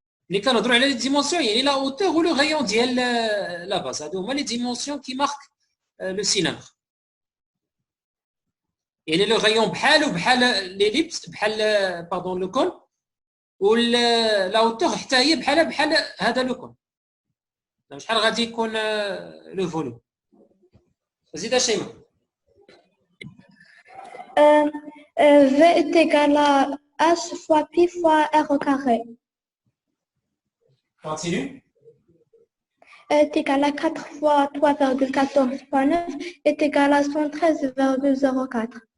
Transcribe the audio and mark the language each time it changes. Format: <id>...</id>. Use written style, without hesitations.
<fr>Les canons droit les dimensions, il y a la hauteur ou le rayon de la base. C'est les dimensions qui marquent le cylindre. Il y a le rayon</fr> <ar>bhal ou bhal</ar> <fr>l'ellipse,</fr> <ar>bhal</ar> <fr>pardon le cône ou la hauteur</fr> <ar>حتى بحال هذا</ar> <fr>le cône.</fr> <ar>شحال غادي يكون</ar> <fr>le volume.</fr> <ar>زيد شيماء.</ar> <fr>V est égal à H fois pi fois R au carré. Continue. Est égal à 4 fois 3,14 fois 9 est égal à 113,04.</fr>